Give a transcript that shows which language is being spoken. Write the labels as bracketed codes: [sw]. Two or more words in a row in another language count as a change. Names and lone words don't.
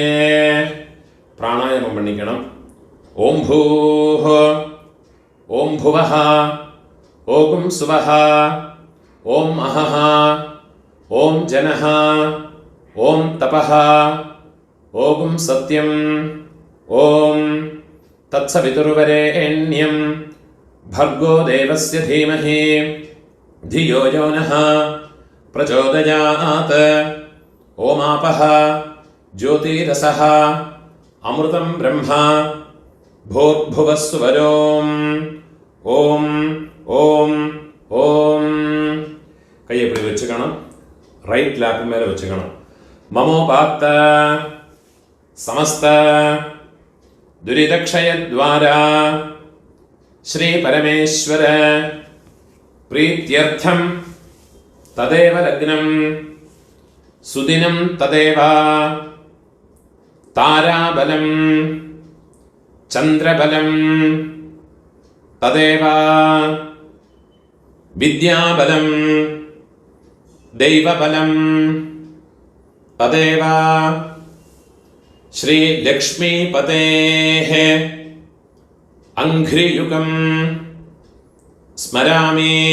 [ta] பிராணாயாமம் பண்ணிக்கணும். [sa] ॐ भूः, ॐ भुवः, ॐ सुवः, ॐ महः, ॐ जनः, ॐ तपः, ॐ सत्यम्, ॐ तत्सवितुर्वरेण्यम् भर्गो देवस्य धीमहि धियो यो नः प्रचोदयात्. ओमापः ज्योतिरसः अमृतं ब्रह्मा भूर्भुवः सुवरोम्. ओम ओम ओम. [ta] கையை இப்படி வச்சுக்கணும். [en] right left [ta] மேலே வச்சுக்கணும். [sa] ममोपात्त समस्त दुरितक्षयद्वारा श्री परमेश्वर प्रीत्यर्थम तदेव लग्नं सुदिनं तदेव ताराबलं चंद्रबलं तदेव विद्याबलं दैवबलं तदेव श्री लक्ष्मीपतेः अंघ्रियुगं स्मरामि.